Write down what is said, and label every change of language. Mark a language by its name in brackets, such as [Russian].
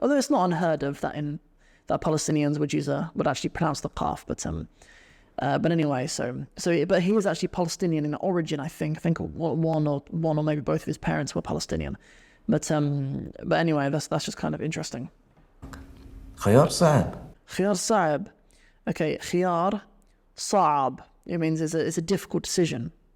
[English] Although it's not unheard of that Palestinians would actually pronounce the qaf, but anyway, but he was actually Palestinian in origin, I think. I think one or maybe both of his parents were Palestinian. But anyway, that's just kind of interesting. [Arabic] خيار صعب. خيار صعب. Okay, خيار صعب. [English] It means it's a difficult decision.